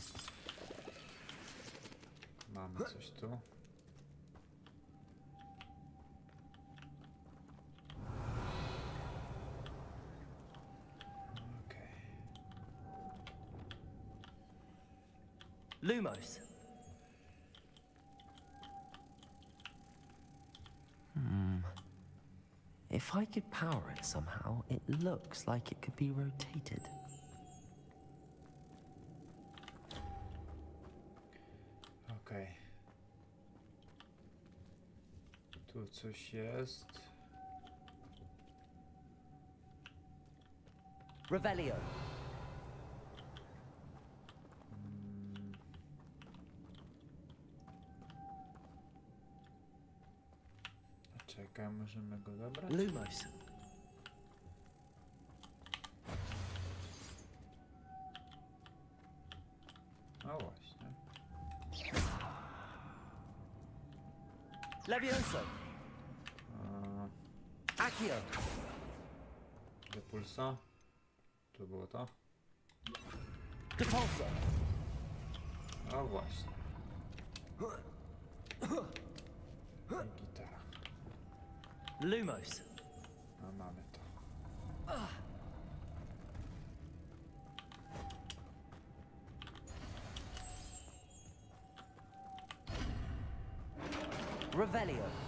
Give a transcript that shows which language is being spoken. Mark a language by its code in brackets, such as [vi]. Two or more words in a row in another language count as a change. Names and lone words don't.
[pl] Mamy coś tu. Okej. Lumos. [en] If I could power it somehow, it looks like it could be rotated. [pl] Okej. Tu coś jest. Revelio. Czekaj, możemy go dobrać? Lumos. No właśnie. Levioso. A, Accio. Depulso. Tu było to. Depulso. O właśnie. I gitara. Lumos. A mamy to. Revelio.